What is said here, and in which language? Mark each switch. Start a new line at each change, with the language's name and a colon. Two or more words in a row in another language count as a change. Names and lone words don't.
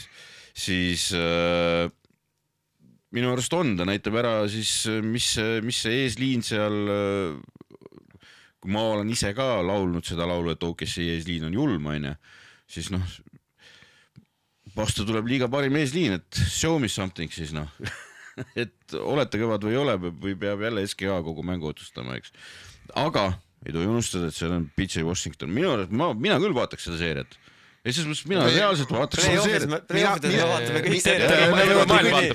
Estonian: Siis minu arust on, ta näitab ära siis, mis see eesliin seal, kui ma olen ise ka laulnud seda laulu, et OKC eesliin on julm, siis vastu tuleb liiga parim eesliin, et
English: show me something
Estonian: siis et olete kõvad või ei ole või peab jälle SGA kogu mängu otsustama, eks. Aga ei tohi unustada, et see on PJ Washington. Mina küll vaataks seda seeriat. Ja siis mõttes mina reaalselt vaataks seda seeriat. Play-offides me vaatame kõik seeriat.